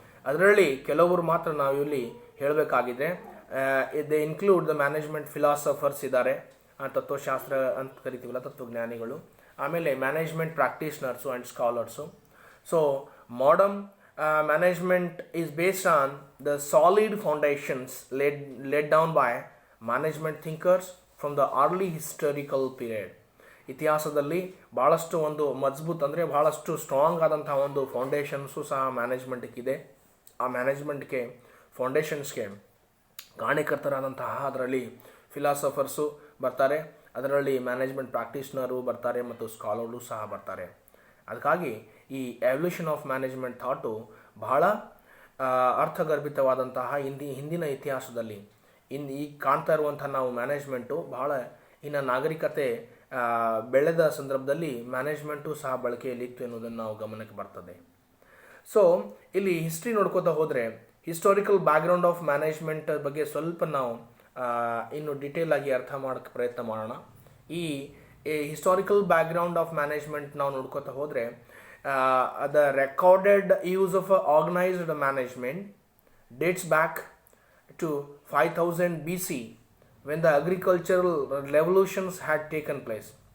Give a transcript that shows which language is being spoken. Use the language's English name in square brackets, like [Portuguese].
[Kannada] ಅದರಲ್ಲಿ ಕೆಲವರು ಮಾತ್ರ ನಾವು ಇಲ್ಲಿ ಹೇಳಬೇಕಾಗಿದೆ. [English] they include the management philosophers [Kannada] ಇದ್ದಾರೆ, ತತ್ವಶಾಸ್ತ್ರ ಅಂತ ಕರಿತೀವಲ್ಲ, ತತ್ವಜ್ಞಾನಿಗಳು. [English] ಆಮೇಲೆ management practitioners and scholars. So modern management is based on the solid foundations laid down by management thinkers from the early historical period. [Kannada] ಇತಿಹಾಸದಲ್ಲಿ ಭಾಳಷ್ಟು ಒಂದು ಮಜಬೂತ್ ಅಂದರೆ ಭಾಳಷ್ಟು ಸ್ಟ್ರಾಂಗ್ ಆದಂಥ ಒಂದು ಫೌಂಡೇಶನ್ಸು ಸಹ ಮ್ಯಾನೇಜ್ಮೆಂಟ್ಗಿದೆ. ಆ ಮ್ಯಾನೇಜ್ಮೆಂಟ್ಗೆ, ಫೌಂಡೇಶನ್ಸ್ಗೆ ಕಾರಣೀಕರ್ತರಾದಂತಹ ಅದರಲ್ಲಿ ಫಿಲಾಸಫರ್ಸು ಬರ್ತಾರೆ, ಅದರಲ್ಲಿ ಮ್ಯಾನೇಜ್ಮೆಂಟ್ ಪ್ರಾಕ್ಟೀಷನರು ಬರ್ತಾರೆ ಮತ್ತು ಸ್ಕಾಲರ್ಗಳು ಸಹ ಬರ್ತಾರೆ. ಅದಕ್ಕಾಗಿ ಈ [English] evolution of management thought [Kannada] ಬಹಳ ಅರ್ಥಗರ್ಭಿತವಾದಂತಹ ಹಿಂದಿನ ಇತಿಹಾಸದಲ್ಲಿ ಈಗ ಕಾಣ್ತಾ ಇರುವಂಥ ನಾವು ಮ್ಯಾನೇಜ್ಮೆಂಟು ಬಹಳ ಇನ್ನು ನಾಗರಿಕತೆ ಬೆಳೆದ ಸಂದರ್ಭದಲ್ಲಿ ಮ್ಯಾನೇಜ್ಮೆಂಟು ಸಹ ಬಳಕೆಯಲ್ಲಿತ್ತು ಎನ್ನುವುದನ್ನು ನಾವು ಗಮನಕ್ಕೆ ಬರ್ತದೆ. ಸೊ ಇಲ್ಲಿ ಹಿಸ್ಟ್ರಿ ನೋಡ್ಕೋತಾ ಹೋದರೆ [English] historical background of management [Kannada] ಬಗ್ಗೆ ಸ್ವಲ್ಪ ನಾವು ಇನ್ನು ಡೀಟೇಲ್ ಆಗಿ ಅರ್ಥ ಮಾಡೋಕ್ಕೆ ಪ್ರಯತ್ನ ಮಾಡೋಣ. [English] ಈ historical background of management [Kannada] ನಾವು ನೋಡ್ಕೋತಾ ಹೋದರೆ [English] the recorded use of organized management dates back to 5000 BC when the agricultural revolutions had taken place.